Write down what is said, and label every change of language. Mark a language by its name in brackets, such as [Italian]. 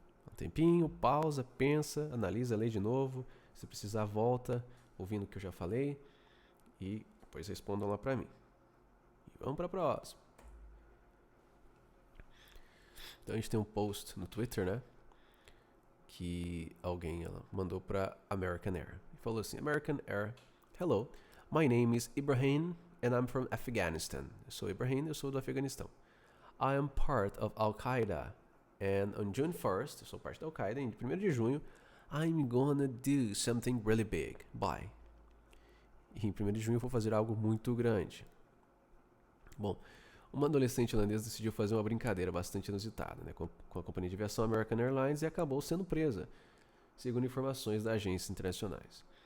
[Portuguese] Um tempinho, pausa, pensa, analisa, lê de novo. Se precisar, volta, ouvindo o que eu já falei, e depois respondam lá pra mim. E vamos pra próxima. Então a gente tem um post no Twitter, né? Que alguém mandou para American Air. E falou assim: [English] American Air, hello, my name is Ibrahim and I'm from Afghanistan. [Portuguese] Eu sou Ibrahim, eu sou do Afeganistão. [English] I am part of Al-Qaeda and on June 1st, [Portuguese] eu sou parte da Al-Qaeda, em 1º de junho, [English] I'm gonna do something really big. Bye. [Portuguese] E em 1º de junho eu vou fazer algo muito grande. Bom, uma adolescente holandesa decidiu fazer uma brincadeira bastante inusitada, né, com a companhia de aviação American Airlines e acabou sendo presa, segundo informações das agências internacionais.